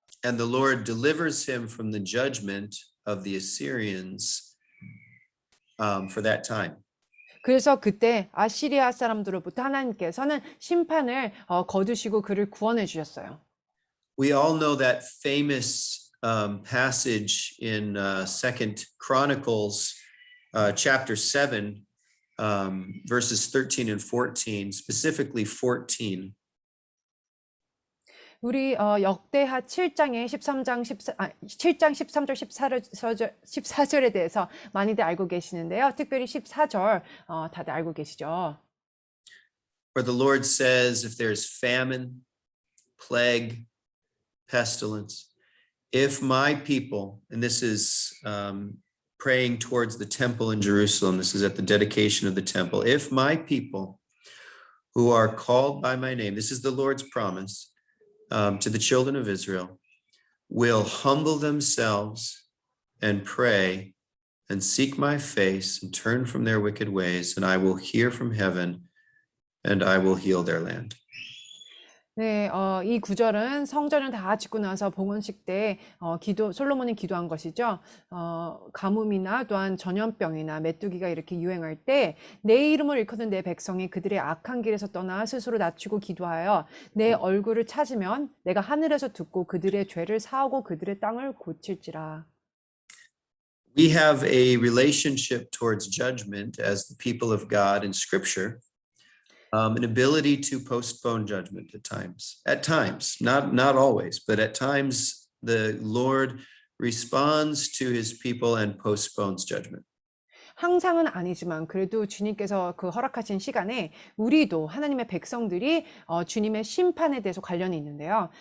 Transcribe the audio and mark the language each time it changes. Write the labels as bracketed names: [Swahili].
[English] And the Lord delivers him from the judgment of the Assyrians for that time. [Korean] 그래서 그때 아시리아 사람들로부터 하나님께서는 심판을 거두시고 그를 구원해 주셨어요. [English] We all know that famous passage in Second Chronicles, chapter 7, verses 13 and 14, specifically 14. [Korean] 우리 역대하 7장의 7장 13절 14절에 대해서 많이들 알고 계시는데요. 특별히 14절 다들 알고 계시죠? [English] Where the Lord says, if there's famine, plague, pestilence, if my people, and this is praying towards the temple in Jerusalem, this is at the dedication of the temple, if my people who are called by my name, this is the Lord's promise to the children of Israel, will humble themselves and pray and seek my face and turn from their wicked ways, and I will hear from heaven and I will heal their land. [Korean] 네, 이 구절은 성전을 다 짓고 나서 봉헌식 때 솔로몬이 기도한 것이죠. 가뭄이나 또한 전염병이나 메뚜기가 이렇게 유행할 때 내 이름을 일컫는 내 백성이 그들의 악한 길에서 떠나 스스로 낮추고 기도하여 내 얼굴을 찾으면 내가 하늘에서 듣고 그들의 죄를 사하고 그들의 땅을 고칠지라. [English] We have a relationship towards judgment as the people of God in Scripture. An ability to postpone judgment at times, not always, but at times the Lord responds to his people and postpones judgment. [Korean] 항상은 아니지만 그래도 주님께서 그 허락하신 시간에 우리도 하나님의 백성들이 주님의 심판에 대해서 관련이 있는데요.